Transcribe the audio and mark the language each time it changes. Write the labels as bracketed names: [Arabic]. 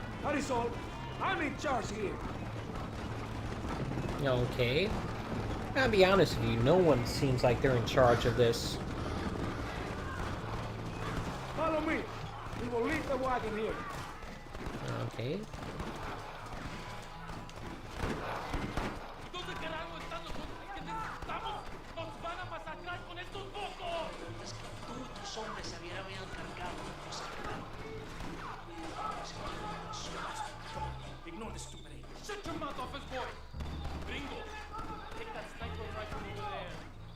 [English] That is all. I'm in charge here. Okay. I'll be honest with you, no one seems like they're in charge of this. Follow me. We will leave the wagon here. Okay. [Spanish] ¿Dónde carajo están los hombres que necesitamos? ¡Nos van a masacrar con estos bocos! Es que tú y tus hombres se habían encargado de cosas [English] Ignore the stupid ape. Shut your mouth, office boy! Gringo, take that sniper rifle over there.